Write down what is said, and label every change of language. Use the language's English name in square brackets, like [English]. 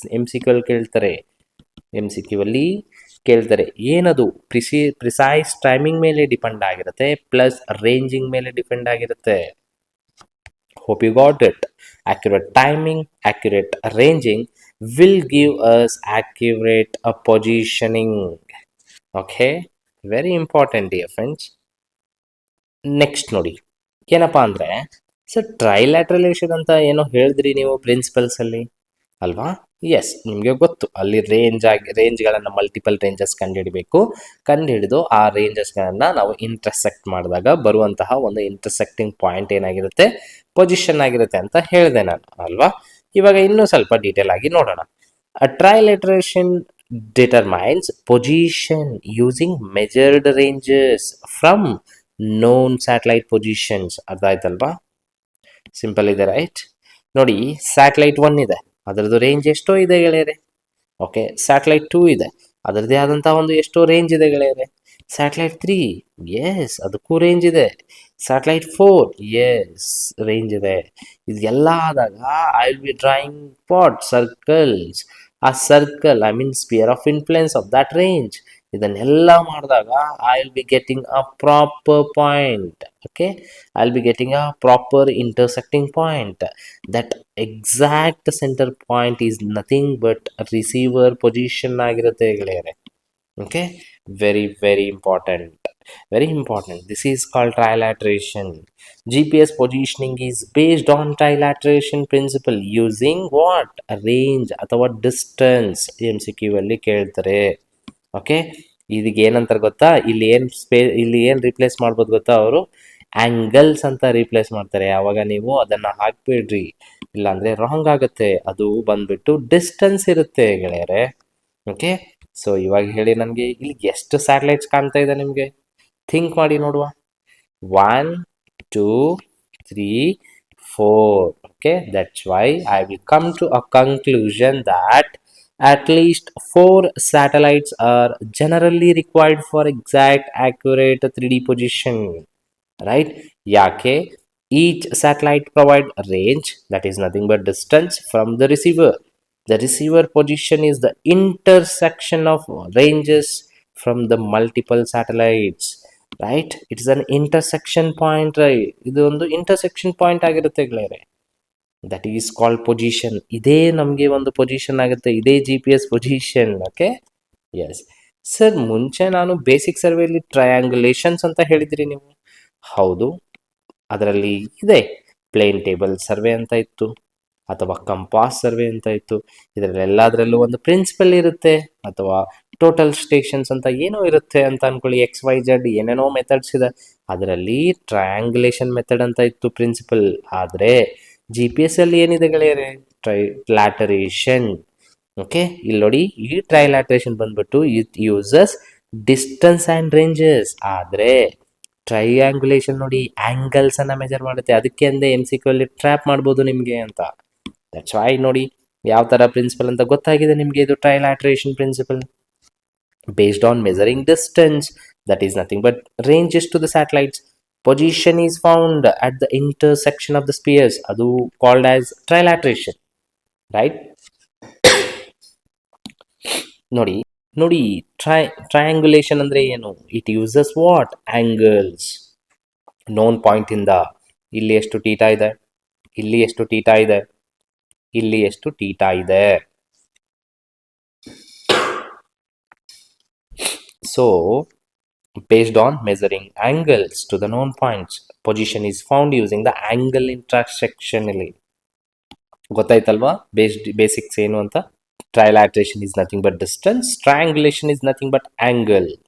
[Kannada] MCQ ಕೇಳ್ತಾರೆ, MCQ ಅಲ್ಲಿ ಕೇಳ್ತಾರೆ ಏನದು? ಪ್ರಿಸೈಸ್ ಟೈಮಿಂಗ್ ಮೇಲೆ ಡಿಪೆಂಡ್ ಆಗಿರುತ್ತೆ ಪ್ಲಸ್ ರೇಂಜಿಂಗ್ ಮೇಲೆ ಡಿಪೆಂಡ್ ಆಗಿರುತ್ತೆ. [English] Hope you got it. Accurate timing, accurate ranging will give us accurate positioning. Okay, very important dear friends. [Kannada] Next ನೋಡಿ, ಏನಪ್ಪ ಅಂದರೆ ಸರ್ ಟ್ರೈಲ್ಯಾಟ್ರಲೇಷನ್ ಅಂತ ಏನೋ ಹೇಳಿದ್ರಿ ನೀವು ಪ್ರಿನ್ಸಿಪಲ್ಸಲ್ಲಿ ಅಲ್ವಾ? ಎಸ್, ನಿಮಗೆ ಗೊತ್ತು, ಅಲ್ಲಿ ರೇಂಜ್ಗಳನ್ನು ಮಲ್ಟಿಪಲ್ ರೇಂಜಸ್ ಕಂಡುಹಿಡಿದು ಆ ರೇಂಜಸ್ಗಳನ್ನು ನಾವು ಇಂಟರ್ಸೆಕ್ಟ್ ಮಾಡಿದಾಗ ಬರುವಂತಹ ಒಂದು ಇಂಟರ್ಸೆಕ್ಟಿಂಗ್ ಪಾಯಿಂಟ್ ಏನಾಗಿರುತ್ತೆ? ಪೊಸಿಷನ್ ಆಗಿರುತ್ತೆ ಅಂತ ಹೇಳಿದೆ ನಾನು ಅಲ್ವಾ? ಇವಾಗ ಇನ್ನೂ ಸ್ವಲ್ಪ ಡೀಟೇಲ್ ಆಗಿ ನೋಡೋಣ. ಟ್ರೈಲ್ಯಾಟ್ರೇಷನ್ [English] determines position using measured ranges from known satellite positions. [Kannada] ಅರ್ಥ ಆಯ್ತಲ್ವಾ? ಸಿಂಪಲ್ ಇದೆ ರೈಟ್. ನೋಡಿ ಸ್ಯಾಟಲೈಟ್ 1 ಇದೆ, ಅದರದ್ದು ರೇಂಜ್ ಎಷ್ಟೋ ಇದೆ ಗೆಳೆಯರೆ. ಓಕೆ, ಸ್ಯಾಟಲೈಟ್ 2 ಇದೆ, ಅದರದ್ದೇ ಆದಂತಹ ಒಂದು ಎಷ್ಟೋ ರೇಂಜ್ ಇದೆ ಗೆಳೆಯರೆ. ಸ್ಯಾಟಲೈಟ್ 3, ಎಸ್ ಅದಕ್ಕೂ ರೇಂಜ್ ಇದೆ. ಸ್ಯಾಟಲೈಟ್ 4, ಎಸ್ ರೇಂಜ್ ಇದೆ. ಇದೆಲ್ಲ ಆದಾಗ [English] I will be drawing pot circles. ಆ circle I mean sphere of influence of that range. [Kannada] ಇದನ್ನೆಲ್ಲ ಮಾಡಿದಾಗ [English] I will be getting a proper point. Okay, I will be getting a proper intersecting point. That exact centre point is nothing but receiver position [Kannada] ಆಗಿರುತ್ತೆ ಗೆಳೆಯರೆ. [English] Okay, very very important, very important. This is called trilateration. GPS positioning is based on trilateration principle using what? [Kannada] A range ಅಥವಾ distance. MCQ ಅಲ್ಲಿ ಕೇಳ್ತಾರೆ. Okay, ಇದಕ್ಕೆ ಏನಂತಾರೆ ಗೊತ್ತಾ? ಇಲ್ಲಿ ಏನು ರಿಪ್ಲೇಸ್ ಮಾಡ್ಬೋದು ಗೊತ್ತಾ? ಅವರು ಆಂಗಲ್ಸ್ ಅಂತ ರಿಪ್ಲೇಸ್ ಮಾಡ್ತಾರೆ. ಆವಾಗ ನೀವು ಅದನ್ನ ಹಾಕ್ಬೇಡ್ರಿ, ಇಲ್ಲಾಂದ್ರೆ ರಾಂಗ್ ಆಗುತ್ತೆ. ಅದು ಬಂದ್ಬಿಟ್ಟು ಡಿಸ್ಟೆನ್ಸ್ ಇರುತ್ತೆ ಗೆಳೆಯರೆ. ಓಕೆ, ಸೊ ಇವಾಗ ಹೇಳಿ ನನಗೆ ಇಲ್ಲಿ ಎಷ್ಟು ಸ್ಯಾಟಲೈಟ್ಸ್ ಕಾಣ್ತಾ ಇದೆ ನಿಮಗೆ? ಥಿಂಕ್ ಮಾಡಿ ನೋಡುವ. 1 2 3 4. [English] okay, that's why I will come to a conclusion that at least 4 satellites are generally required for exact accurate 3D position, right? [Kannada] Yake [English] each satellite provide a range that is nothing but distance from the receiver. The receiver position is the intersection of ranges from the multiple satellites, right. It's an intersection point, right. [Kannada] ಇದು ಒಂದು intersection point ಆಗಿರುತ್ತೆ ಗೆಳೆಯರೆ. [English] That is called position. [Kannada] ಇದೇ ನಮಗೆ ಒಂದು position ಆಗುತ್ತೆ, ಇದೇ GPS position. Okay, yes sir. ಮುಂಚೆ ನಾನು ಬೇಸಿಕ್ ಸರ್ವೆಯಲ್ಲಿ ಟ್ರಯಾಂಗುಲೇಷನ್ಸ್ ಅಂತ ಹೇಳಿದ್ರಿ ನೀವು. ಹೌದು, ಅದರಲ್ಲಿ ಇದೆ. ಪ್ಲೇನ್ ಟೇಬಲ್ ಸರ್ವೆ ಅಂತ ಇತ್ತು, ಅಥವಾ ಕಂಪಾಸ್ ಸರ್ವೆ ಅಂತ ಇತ್ತು. ಇದರಲ್ಲೆಲ್ಲದರಲ್ಲೂ ಒಂದು ಪ್ರಿನ್ಸಿಪಲ್ ಇರುತ್ತೆ, ಅಥವಾ ಟೋಟಲ್ ಸ್ಟೇಷನ್ಸ್ ಅಂತ ಏನೋ ಇರುತ್ತೆ ಅಂತ ಅನ್ಕೊಳ್ಳಿ. XYZ ಏನೇನೋ ಮೆಥಡ್ಸ್ ಇದೆ. ಅದರಲ್ಲಿ ಟ್ರಯಾಂಗುಲೇಷನ್ ಮೆಥಡ್ ಅಂತ ಇತ್ತು ಪ್ರಿನ್ಸಿಪಲ್. ಆದರೆ GPS ಅಲ್ಲಿ ಏನಿದೆ ಗೆಳೆಯರೆ? ಟ್ರೈಲಾಟರೇಷನ್. ಓಕೆ, ಇಲ್ಲಿ ನೋಡಿ, ಈ ಟ್ರೈಲಾಟರೇಷನ್ ಬಂದ್ಬಿಟ್ಟು [English] It uses distance and ranges. [Kannada] ಆದರೆ ಟ್ರೈಯಾಂಗುಲೇಷನ್ ನೋಡಿ ಆಂಗಲ್ಸ್ ಅನ್ನ ಮೆಜರ್ ಮಾಡುತ್ತೆ. ಅದಕ್ಕೆ ಅಂದೆ MCQ ಅಲ್ಲಿ ಟ್ರ್ಯಾಪ್ ಮಾಡ್ಬೋದು ನಿಮಗೆ ಅಂತ. [English] that's why [Kannada] ನೋಡಿ ಯಾವ ತರ ಪ್ರಿನ್ಸಿಪಲ್ ಅಂತ ಗೊತ್ತಾಗಿದೆ ನಿಮಗೆ. ಇದು [English] Trilateration principle based on measuring distance, that is nothing but ranges to the satellites. Position is found at the intersection of the spheres, [Kannada] adu [English] called as trilateration, right? ನೋಡಿ triangulation [Kannada] ಅಂದ್ರೆ ಏನು? [English] It uses what? Angles. [Kannada] known point ಇಂದ ಇಲ್ಲಿ ಎಷ್ಟು theta ಇದೆ, ಇಲ್ಲಿ ಎಷ್ಟು theta ಇದೆ, ಇಲ್ಲಿ ಎಷ್ಟು ಥೀಟಾ ಇದೆ. [English] So, based on measuring angles to the known points, position is found using the angle intersection. [Kannada] ಇಲ್ಲಿ ಗೊತ್ತಾಯ್ತಲ್ವಾ ಬೇಸಿಕ್ಸ್ ಏನು ಅಂತ? [English] Trilateration is nothing but distance, triangulation is nothing but angle.